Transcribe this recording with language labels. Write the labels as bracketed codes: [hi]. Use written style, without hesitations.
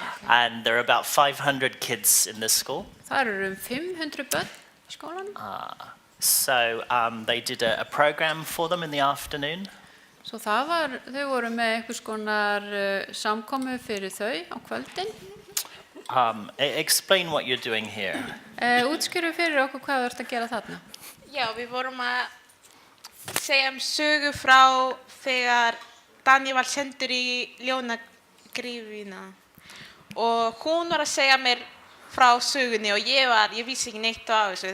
[en] And there are about 500 kids in this school. [is] Þar eru 500 börn í skólanum. [en] So they did a program for them in the afternoon. [is] Svo þau voru með einhvers konar samkomu fyrir þau á kvöldin. [en] Explain what you're doing here. [is] Útskýrðu fyrir okkur hvað þú ert að gera þarna. Já, við vorum að segja sögu frá þegar Daniel var sendur í ljónagryfjuna og hún var að segja mér frá sögunni og ég vissi ekki neitt á þessu.